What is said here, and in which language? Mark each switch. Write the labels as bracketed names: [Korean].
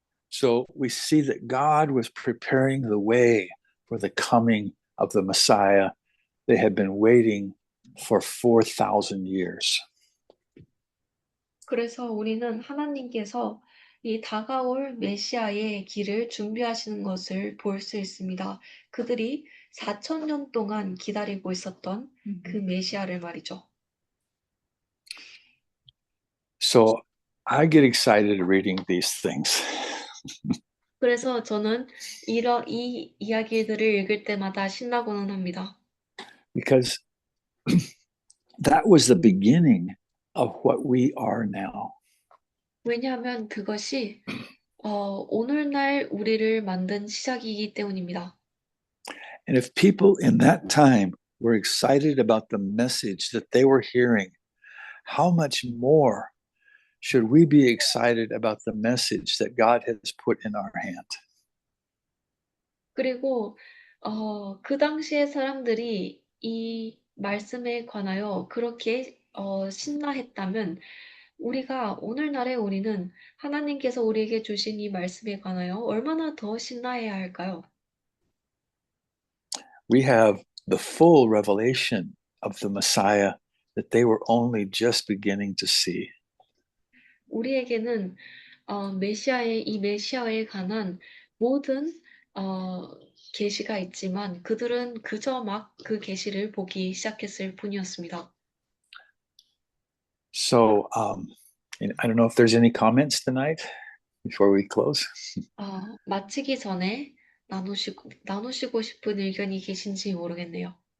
[English] So we see that God was preparing the way for the coming of the Messiah. They had been waiting for 4,000 years. [Korean] 그래서 우리는 하나님께서 이 다가올 메시아의 길을 준비하시는 것을 볼 수 있습니다. 그들이 4,000년 동안 기다리고 있었던 그 메시아를 말이죠. [English] So I get excited reading these things. [Korean] 그래서 저는 이 이야기들을 읽을 때마다 신나고는 합니다. [English] Because that was the beginning of what we are now. [Korean] 왜냐하면 그것이 오늘날 우리를 만든 시작이기 때문입니다. [English] And if people in that time were excited about the message that they were hearing, how much more should we be excited about the message that God has put in our hand? [Korean] 그리고 그 당시의 사람들이 이 말씀에 관하여 그렇게 신나했다면 우리가 오늘날의 우리는 하나님께서 우리에게 주신 이 말씀에 관하여 얼마나 더 신나해야 할까요? [English] We have the full revelation of the Messiah that they were only just beginning to see. [Korean] 우리에게는 이 메시아에 관한 모든 계시가 있지만 그들은 그저 막 그 계시를 보기 시작했을 뿐이었습니다. [English] So I don't know if there's any comments tonight before we close. [Korean] 마치기 전에 나누시고 싶은 의견이 계신지 모르겠네요.